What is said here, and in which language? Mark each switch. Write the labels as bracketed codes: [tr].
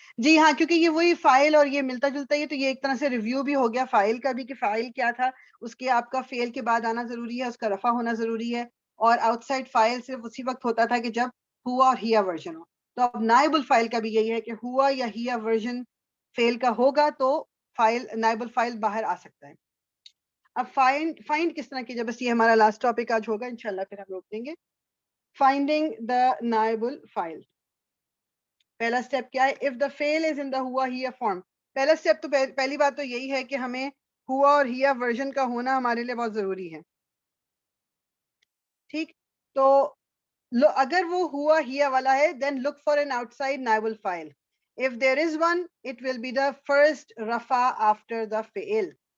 [ur] جی ہاں, کیونکہ یہ وہی فائل اور یہ ملتا جلتا ہے, تو یہ ایک طرح سے ریویو بھی ہو گیا فائل کا بھی کہ فائل کیا تھا, اس کے آپ کا فیل کے بعد آنا ضروری ہے, اس کا رفع ہونا ضروری ہے, اور آؤٹ سائڈ فائل صرف اسی وقت ہوتا تھا کہ جب ہوا اور ہیا ورژن ہو. تو اب نائب الفائل کا بھی یہی ہے کہ ہوا یا ہیا ورژن فیل کا ہوگا تو فائل نائب الفائل باہر آ سکتا ہے. اب فائنڈ کس طرح کیجیے, بس یہ ہمارا لاسٹ ٹاپک آج ہوگا انشاءاللہ, پھر ہم روک دیں گے. [en] Finding the نائب الفائل. [ur] پہلا سٹیپ کیا ہے؟ [en] If the فیل is in the ہوا ہیا فارم. [ur] پہلا سٹیپ تو پہلی بات تو یہی ہے کہ ہمیں ہوا اور ہیا ورژن کا ہونا ہمارے لیے بہت ضروری ہے. ٹھیک, تو اگر وہ ہوا ہیا والا ہے [en] then look for an outside [ur] نائب الفائل. [en] if there is one it will be the first رفع after the فعل.